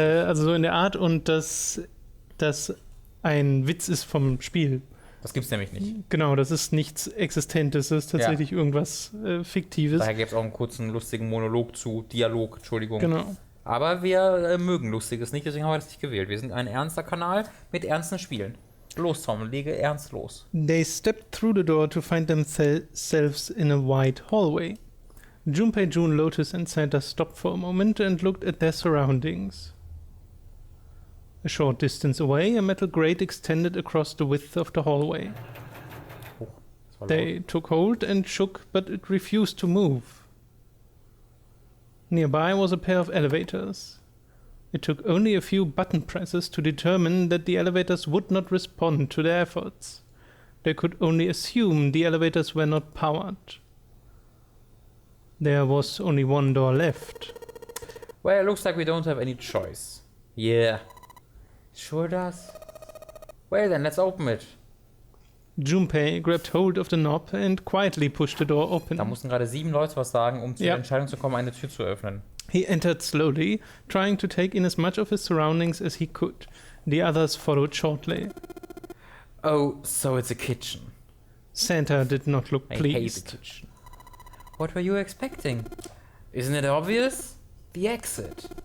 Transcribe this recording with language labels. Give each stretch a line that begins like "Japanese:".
German: Also so in der Art, und dass das ein Witz ist vom Spiel. Das gibt's nämlich nicht. Genau, das ist nichts Existentes, das ist tatsächlich irgendwas Fiktives. Daher gäbe es auch einen kurzen, lustigen Dialog, Entschuldigung. Genau. Aber wir mögen Lustiges nicht, deswegen haben wir das nicht gewählt. Wir sind ein ernster Kanal mit ernsten Spielen. Los, Tom, lege ernst los.
English: They stepped through the door to find themselves in a wide hallway. Junpei, June, Lotus and Santa stopped for a moment and looked at their surroundings. A short distance away, a metal grate extended across the width of the hallway. They took hold and shook, but it refused to move. Nearby was a pair of elevators. It took only a few button presses to determine that the elevators would not respond to their efforts. They could only assume the elevators were not powered. There was only one door left. Well, it looks like we don't have any choice. Yeah. Sure does. Well then, let's open it. Junpei grabbed hold of the knob and quietly pushed the door open.
German: Da mussten gerade 7 Leute was sagen, um zur Entscheidung zu kommen, eine Tür zu öffnen.
English: He entered slowly, trying to take in as much of his surroundings as he could. The others followed shortly. Oh, so it's a kitchen. Santa did not look pleased. I hate the kitchen. What were you expecting? Isn't it obvious? The exit.